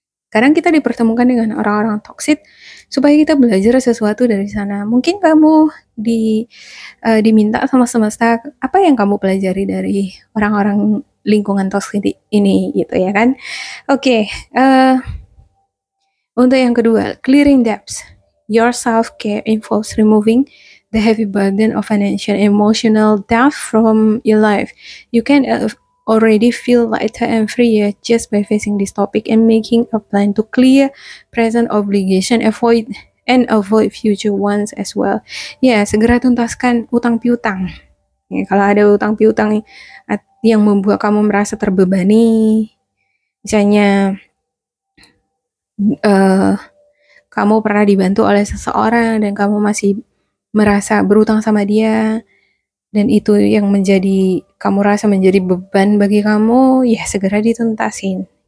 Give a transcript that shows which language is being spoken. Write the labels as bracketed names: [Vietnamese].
[Indonesian] Kadang kita dipertemukan dengan orang-orang toksik supaya kita belajar sesuatu dari sana. Mungkin kamu diminta sama semesta, apa yang kamu pelajari dari orang-orang lingkungan toksik ini gitu ya kan. Oke, untuk yang kedua, [English] clearing debts. Your self-care involves removing the heavy burden of financial and emotional debt from your life. You can already feel lighter and freer just by facing this topic and making a plan to clear present obligation, avoid future ones as well. [Indonesian] Ya, segera tuntaskan utang piutang. Ya, kalau ada utang piutang yang membuat kamu merasa terbebani, misalnya kamu pernah dibantu oleh seseorang dan kamu masih merasa berutang sama dia, dan itu yang kamu rasa menjadi beban bagi kamu, ya segera dituntasin.